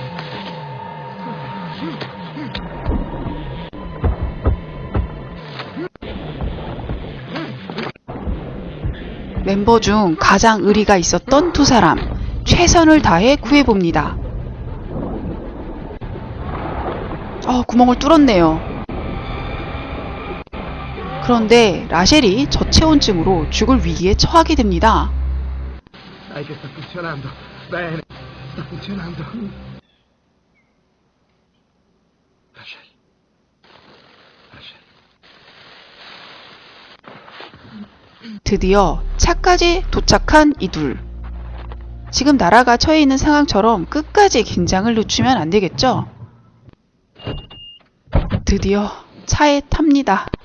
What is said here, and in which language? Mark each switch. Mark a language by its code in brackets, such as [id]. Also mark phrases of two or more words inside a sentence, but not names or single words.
[ko] 멤버 중 가장 의리가 있었던 두 사람, 최선을 다해 구해봅니다. 구멍을 뚫었네요. 그런데 라셸이 저체온증으로 죽을 위기에 처하게 됩니다. [it] Dai che sta funzionando. Bene, sta funzionando. Rachel. Rachel. [ko] 드디어 차까지 도착한 이 둘. 지금 나라가 처해 있는 상황처럼 끝까지 긴장을 늦추면 안 되겠죠? 드디어 차에 탑니다.